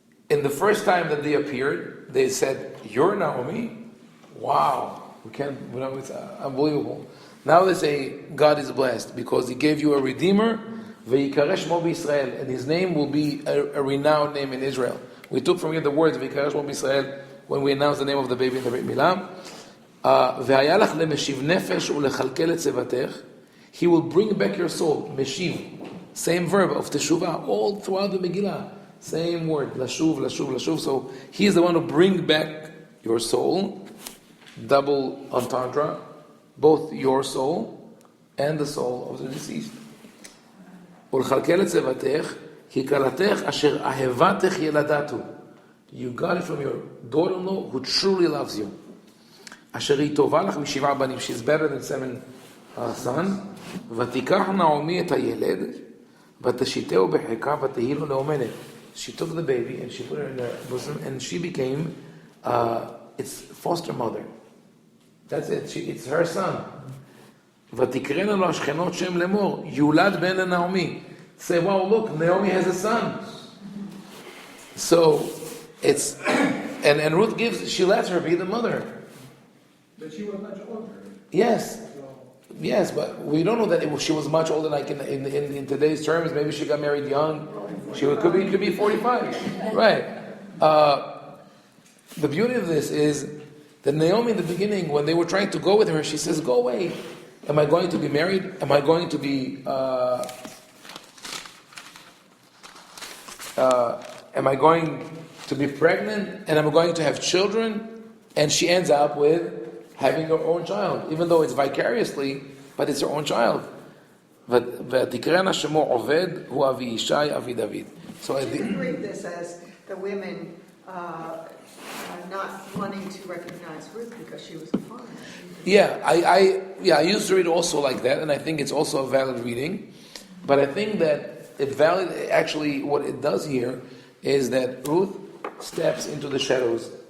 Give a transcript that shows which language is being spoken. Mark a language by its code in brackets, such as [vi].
[en] In the first time that they appeared, they said, "You're Naomi? Wow. It's unbelievable." Now they say, God is blessed because He gave you a Redeemer, [he] v'yikareh shemo b'Yisrael, [en] and His name will be a renowned name in Israel. We took from here the words, [he] v'yikareh shemo b'Yisrael, [en] when we announced the name of the baby in the Brit Milah. [he] והיה לך למשיב נפש ולכלכל את צוותך. [en] He will bring back your soul. Meshiv, same verb of teshuvah, all throughout the Megillah. Same word, lashuv, lashuv, lashuv. So He is the one who brings back your soul. Double entendre, both your soul and the soul of the deceased. [he] ולכלכל את צוותך, כי כלתך אשר אהבתך ילדתו. [en] You got it from your daughter-in-law who truly loves you. [he] אשר היא טובה לך משבעה בנים. [en] She's better than 7 sons. [he] ותיקח נעמי את הילד, ותשיתהו בחיקה, ותהי לו לאומנת. [en] She took the baby and she put her in her bosom, and she became its foster mother. That's it. It's her son. [he] ותקראנה לו השכנות שם לאמור, יולד בן לנעמי. [en] Say, wow, look, Naomi has a son. So it's and Ruth she lets her be the mother. But she was much older. Yes, but we don't know that she was much older. Like in today's terms, maybe she got married young. Could be 45, right? The beauty of this is that Naomi, in the beginning, when they were trying to go with her, she says, "Go away. Am I going to be married? Am I going to be? Am I going to be pregnant? And am I going to have children?" And she ends up with having her own child, even though it's vicariously, but it's her own child. [he] ותקראנה שמו עובד הוא אבי ישי אבי דוד. [en] So You can read this as the women not wanting to recognize Ruth because she was a foreigner. Yeah, I used to read also like that, and I think it's also a valid reading. But I think that actually what it does here is that Ruth steps into the shadows.